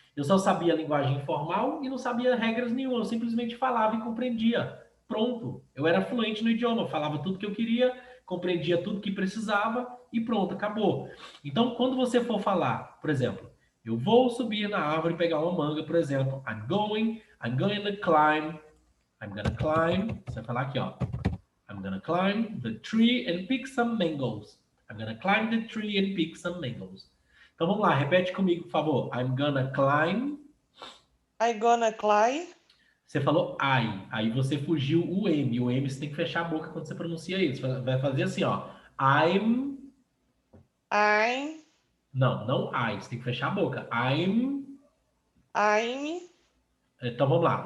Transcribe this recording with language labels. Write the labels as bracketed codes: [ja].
[pt] Eu só sabia a linguagem formal e não sabia regras nenhuma. Eu simplesmente falava e compreendia. Pronto. Eu era fluente no idioma, eu falava tudo que eu queria, compreendia tudo que precisava e pronto, acabou. Então, quando você for falar, por exemplo, eu vou subir na árvore e pegar uma manga, por exemplo. [en] I'm going to climb I'm gonna climb. [pt] Você vai falar aqui, ó. [en] I'm gonna climb the tree and pick some mangoes. I'm gonna climb the tree and pick some mangoes. [pt] Então vamos lá, repete comigo, por favor. [en] I'm gonna climb. I'm gonna climb. [pt] Você falou I, aí você fugiu o M. O M você tem que fechar a boca quando você pronuncia isso. Vai fazer assim, ó. I'm. Não I. Você tem que fechar a boca. I'm. Então vamos lá.